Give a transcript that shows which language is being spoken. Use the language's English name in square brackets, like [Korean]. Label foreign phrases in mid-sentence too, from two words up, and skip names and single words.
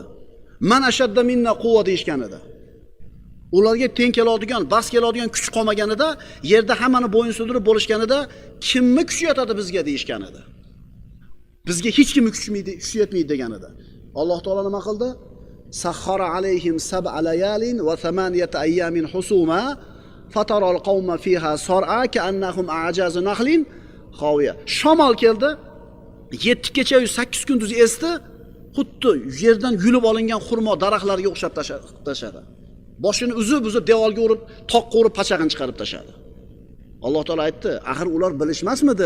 [Arabic] من أشد منا قوة [Uzbek] deyishgan edi. Ularga teng keladigan, bas keladigan kuch qolmaganida, yerda hammani bo'yin sudirib bo'lishganida, kimni kuchi yetadi bizga deyishgan edi. Bizga hech kimni kuchi yetmaydi degan edi. Alloh taolo nima qildi? [Arabic] سخر عليهم سبع ليال وثمانية أيام حسوما فترى القوم فيها صرعى كأنهم أعجاز نخل خاوية. [Uzbek] Shamol keldi. 7 kecha 8 kunduz esdi, xuddi yerdan yulib olingan xurmo daraxtlarga o'xshab tashadi. Boshini uzib devorga urib, toqqa urib pachag'ini chiqarib tashadi. Alloh taolo aytdi, axir ular bilishmasmidi?